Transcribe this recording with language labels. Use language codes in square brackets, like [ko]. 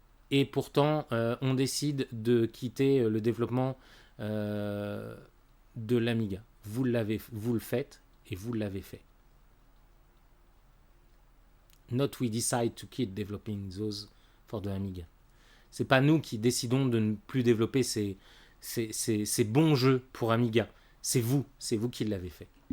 [fr] Et pourtant, on décide de quitter le développement de l'Amiga. Vous le faites et vous l'avez fait. [en] Not we decide to keep developing those for the Amiga. [fr] C'est pas nous qui décidons de ne plus développer ces bons jeux pour Amiga. C'est vous qui l'avez fait.